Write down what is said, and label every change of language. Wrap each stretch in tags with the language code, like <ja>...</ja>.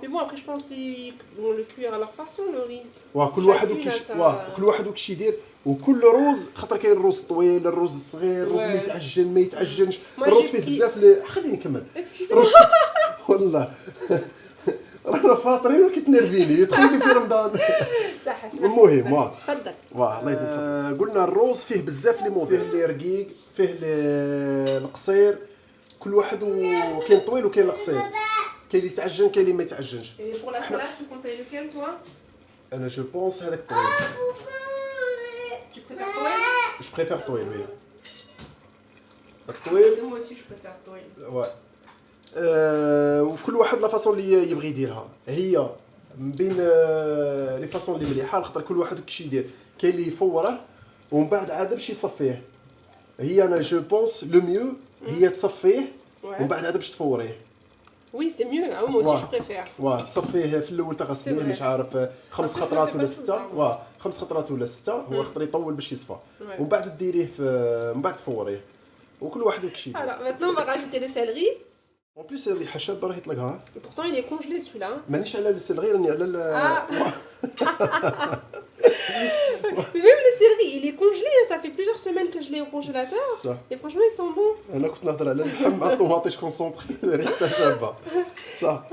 <fr>Mais bon, après, je pense qu'ils vont le cuire à leur façon, le riz.</fr> <ar>وكل واحد كل واحد وكيش يدير وكل روز خاطر كاين الروز الطويل الروز الصغير الروز اللي يتعجن ما يتعجنش الروز فيه بزاف خليني نكمل والله رانا فاطرين وكتنرفيني تخيلي في رمضان. صح المهم تفضل الله يزيد قلنا الروز فيه بزاف لي فيه اللي رقيق فيه اللي القصير كل واحد وكاين طويل وكاين القصير كاين اللي يتعجن كاين اللي ما يتعجنش.</ar> <fr>pour la salade tu conseilles lequel toi?</fr> <ar>انا جو بونس هذاك طويل.</ar> <fr>Tu préfères طويل? جو بريفير طويل وي الطويل. moi aussi je préfère طويل.</fr> <ar>واه وكل واحد لا فاصون اللي يبغي يديرها هي من بين لي فاصون اللي مليحه خاطر كل واحد كيش يدير كاين اللي يفوره ومن بعد عاد باش يصفيه. هي انا جو بونس لو ميو هي تصفيه ومن بعد عاد باش تفوريه.</ar> <fr>Oui, c'est mieux. Ah, moi aussi je préfère.</fr> <ar>واه تصفيه في الاول تغسليه مش عارف 5 خطرات ولا 6 واه 5 خطرات ولا 6 هو خاطر يطول باش يصفى ومن بعد ديريه من بعد تفوريه وكل واحد كيش يدير.</ar> <fr>Alors maintenant on va rajouter le céleri. En plus</fr> <ar>الريحه شابه راهي يطلقها.</ar> <fr>Pourtant il est congelé celui-là.</fr> <ar>مانيش على السلغي راني على</ar> <fr>Mais même le céleri, il est congelé, ça fait plusieurs semaines que je l'ai au congélateur. Et franchement, ils sont bons.</fr> <ar>انا كنت نهضر على اللحم مع الطوماطيش كونسونطري ريحتها شابه صح.</ar>